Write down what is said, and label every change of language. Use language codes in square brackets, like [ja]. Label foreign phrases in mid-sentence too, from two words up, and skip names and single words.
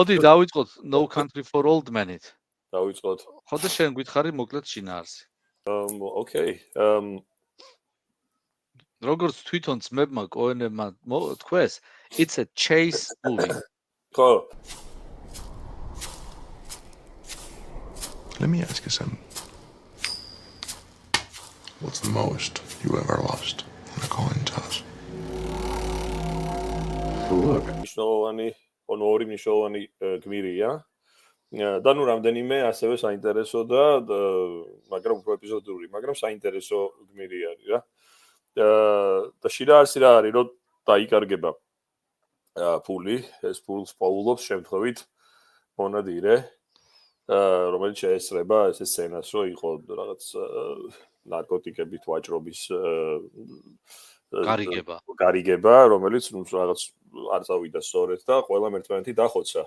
[ka] მოდი დავიწყოთ No Country for Old Men-ით. დავიწყოთ. ხო და შენ გითხარი მოკლედ შინაარსი. Okay. როგორც თვითონ ძმებმა კოენებმა თქვეს, [en] it's a chase movie. [ka] ხო. [en] Let me ask you something. What's the most you ever lost in a coin toss? Look. [ka] ორი მნიშვნელოვანი გმირია. და ნუ რამდენიმე ასევე საინტერესო და მაგრამ უფრო ეპიზოდური, მაგრამ საინტერესო გმირი არის რა. და შინაარსი რა არის, რომ დაიკარგება ფული, ეს ფულს პოულობს შემთხვევით მონადირე, რომელიც შეესწრება ეს სცენას, რომ იყო რაღაც ნარკოტიკებით ვაჭრობის გარიგება, რომელიც ნუ რაღაც არ წავიდა სწორედ და ყველა ერთმანეთი დახოცა.